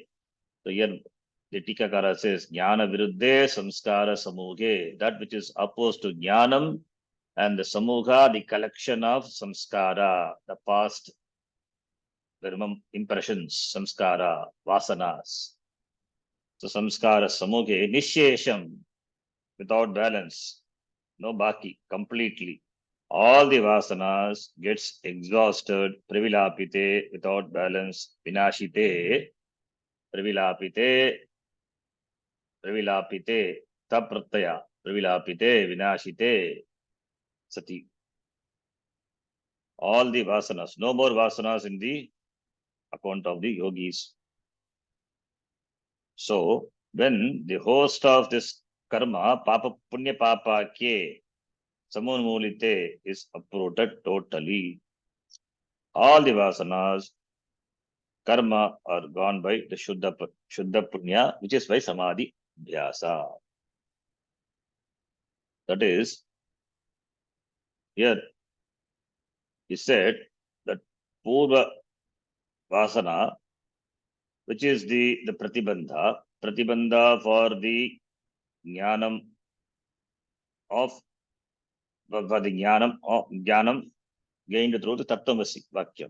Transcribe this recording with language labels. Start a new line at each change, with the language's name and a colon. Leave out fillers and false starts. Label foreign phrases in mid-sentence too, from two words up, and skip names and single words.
English: So here the Tikakara says
Sanskrit: ज्ञान विरुद्धे संस्कार समूहे,
English: that which is opposed to Jnanam, and the Samuha, the collection of Samskara, the past impressions, Samskara, Vasanas. So
Sanskrit: संस्कार समूहे, निःशेषम्,
English: without balance, no baki, completely. All the vasanas gets exhausted, pravilapite, without balance,
Sanskrit: विनाशिते, प्रविलापिते, तप्रत्यय, प्रविलापिते, विनाशिते, सति.
English: All the vasanas, no more vasanas in the account of the yogis. So, when the host of this karma, papa,
Hindi: पुण्य पाप के,
English: Samunmulite is uprooted totally. All the vasanas, karma are gone by the
Sanskrit: शुद्ध पुण्य,
English: which is by
Sanskrit: समाधि ध्यास.
English: That is, Here he said that
Sanskrit: पूर्व वासना,
English: which is the pratibandha for the jnanam of for the jnanam gained through the
Sanskrit: तत्त्वमसि वाक्यम्.